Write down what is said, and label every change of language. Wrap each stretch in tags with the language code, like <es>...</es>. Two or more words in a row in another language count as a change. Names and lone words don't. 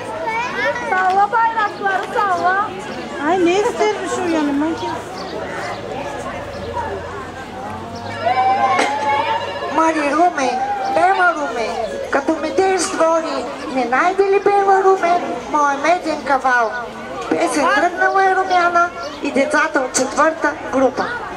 <tr>Salla bayrakları salla. Ay ne istermiş o yanıma ki?</tr> <bg>Мари Руме, Бема Руме, като метееш с двори, не найде ли Бема Руме, моя меден кавал? Песен тръгнала е Румяна и децата от четвърта група.</bg>